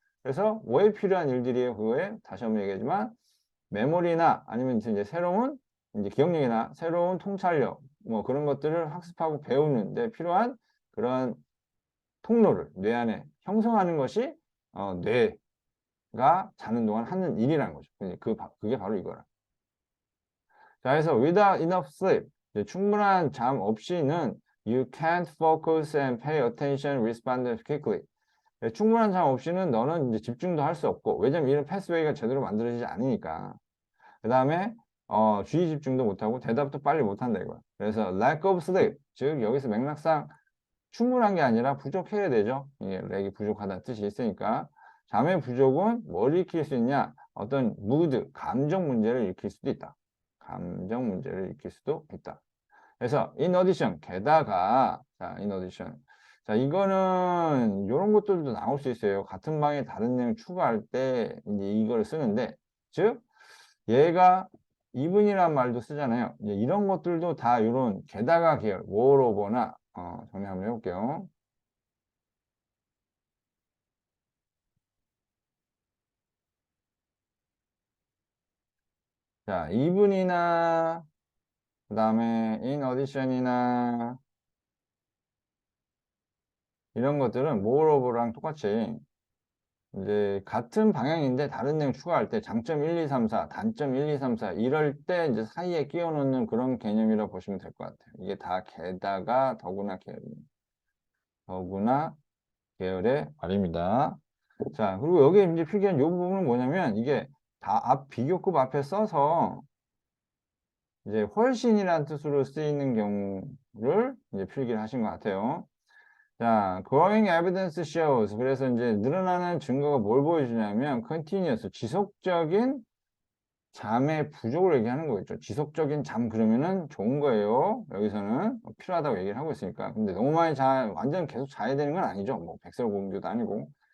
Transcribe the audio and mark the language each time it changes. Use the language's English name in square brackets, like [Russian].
[Korean] 그래서 뭐에 필요한 일들이에요? 그거에 다시 한번 얘기하지만 메모리나 아니면 이제 새로운 이제 기억력이나 새로운 통찰력 뭐 그런 것들을 학습하고 배우는 데 필요한 그런 통로를 뇌 안에 형성하는 것이 뇌가 자는 동안 하는 일이라는 거죠. 그게 바로 이거라. 자, 그래서 [English] without enough sleep, [Korean] 충분한 잠 없이는 [English] you can't focus and pay attention, respond quickly. [Korean] 충분한 잠 없이는 너는 이제 집중도 할 수 없고, 왜냐면 이런 패스웨이가 제대로 만들어지지 않으니까. 그 다음에 주의 집중도 못하고 대답도 빨리 못한다 이거야. 그래서 [English] lack of sleep, [Korean] 즉 여기서 맥락상 충분한 게 아니라 부족해야 되죠. 이게 렉이 부족하다는 뜻이 있으니까. 잠의 부족은 뭘 일으킬 수 있냐? 어떤 무드, 감정 문제를 일으킬 수도 있다. 감정 문제를 일으킬 수도 있다. 그래서 [English] in addition, [Korean] 게다가 자, in addition. 자, 이거는 이런 것들도 나올 수 있어요. 같은 방에 다른 내용 추가할 때 이제 이걸 쓰는데, 즉 얘가 even이란 말도 쓰잖아요. 이제 이런 것들도 다 이런 게다가 계열, moreover나 정리 한번 해볼게요. 자, even이나 그 다음에 in addition이나 이런 것들은 moreover랑 똑같이 이제 같은 방향인데 다른 내용 추가할 때 장점 1, 2, 3, 4, 단점 1, 2, 3, 4 이럴 때 이제 사이에 끼워 넣는 그런 개념이라고 보시면 될 것 같아요. 이게 다 게다가 더구나 계열의 말입니다. 자, 그리고 여기 이제 필기한 이 부분은 뭐냐면 이게 다 비교급 앞에 써서 이제 훨씬이라는 뜻으로 쓰이는 경우를 이제 필기를 하신 것 같아요. [English] 자, growing evidence shows. [Korean] 그래서 이제 늘어나는 증거가 뭘 보여주냐면 continuous, 지속적인 잠의 부족을 얘기하는 거겠죠. 지속적인 잠 그러면은 좋은 거예요. 여기서는 필요하다고 얘기를 하고 있으니까. 근데 너무 많이 완전 계속 자야 되는 건 아니죠. 뭐 백설공주도 아니고.